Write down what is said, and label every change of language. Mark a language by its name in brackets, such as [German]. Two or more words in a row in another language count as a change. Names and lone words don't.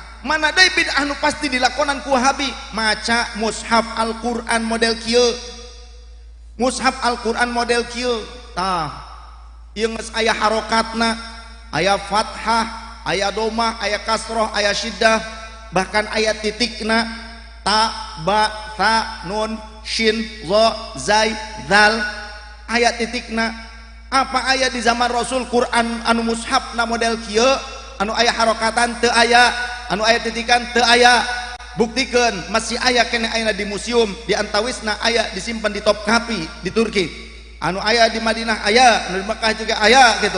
[Sundanese] Mana deui bid'ah nu pasti dilakonan ku Wahabi maca mushaf Al-Qur'an model kieu mushaf Al-Qur'an model kieu tah ieu geus aya harokatna aya fathah aya domah aya kasroh aya syiddah bahkan aya titikna ta ba tha nun shin za zai zal aya titikna. Apa aya di zaman Rasul Quran anu mushafna model kieu anu aya harokatan teu aya anu aya titikan teu aya. Buktikeun masih aya kene ayeuna di museum di antawisna aya disimpan di Topkapi di Turki, anu aya di Madinah aya, anu di Mekah juga aya gitu.